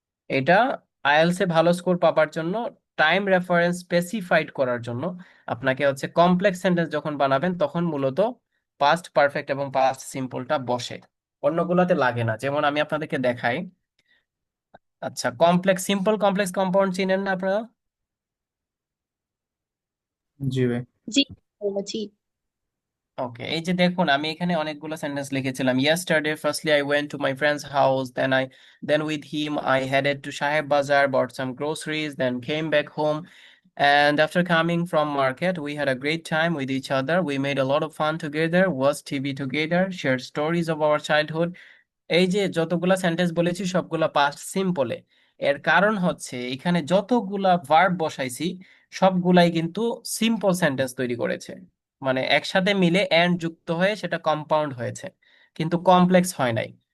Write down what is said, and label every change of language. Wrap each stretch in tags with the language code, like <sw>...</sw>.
<bn>এটা আইএলটিএস এ ভালো স্কোর পাবার জন্য, টাইম রেফারেন্স স্পেসিফাইড করার জন্য আপনাকে হচ্ছে কমপ্লেক্স সেন্টেন্স যখন বানাবেন তখন মূলত পাস্ট পারফেক্ট এবং পাস্ট সিম্পলটা বসে, অন্যগুলোতে লাগে না। যেমন আমি আপনাদেরকে দেখাই। আচ্ছা, কমপ্লেক্স কম্পাউন্ড চিনেন না আপনারা? জি ভাই। জি ভাইয়া, জি। ওকে, এই যে দেখুন আমি এখানে অনেকগুলো সেন্টেন্স লিখেছিলাম।</bn> <en>Yesterday firstly I went to my friend's house, then with him I headed to Saheb Bazar, bought some groceries, then came back home, and after coming from market we had a great time with each other, we made a lot of fun together, watched TV together, shared stories of our childhood।</en> <bn>এই যে যতগুলা sentence বলেছি সবগুলা past সিম্পলে। এর কারণ হচ্ছে এখানে যতগুলা ভার্ব বসাইছি সবগুলাই কিন্তু সিম্পল সেন্টেন্স তৈরি করেছে, মানে একসাথে মিলে এন্ড যুক্ত হয়ে সেটা কম্পাউন্ড হয়েছে, কিন্তু কমপ্লেক্স হয় নাই।</bn>